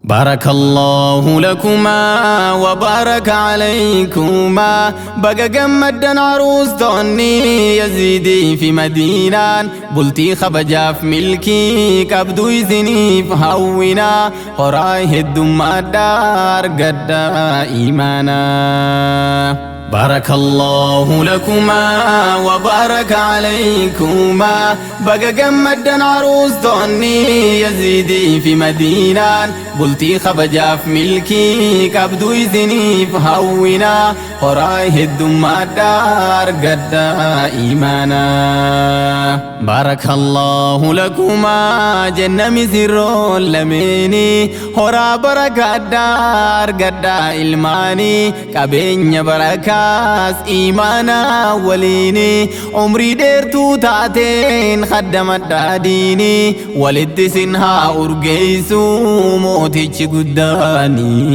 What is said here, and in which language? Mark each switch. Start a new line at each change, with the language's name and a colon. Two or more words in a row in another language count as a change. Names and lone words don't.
Arabic: بارك الله لكما وبارك عليكما.
Oromo: Baga gammaddan aruustonni Yaziidii fi Madiinaan. Bultii kabajaaf milkii qabdu isiniif hawwina. Horaa heddummaadhaa argadhaa imaanaa.
Arabic: بارك الله لكما وبارك عليكما.
Oromo: Baga gammaddan aruustonni Yaziidii fi Madiinaan. Bultii kabajaaf milkii qabdu isiniif hawwina. Horaa heddummaadhaa argadhaa imaanaa.
Arabic: بارك الله لكما
Oromo: jenna misirroon lameeni. Horaa barakaadhaa argadhaa ilmaani. Qabeenya barakaas imaanaa waliini. Umrii dheertuu taateen khaddamadhaa diini. Walitti sin haa urgeessu mootichi guddaani.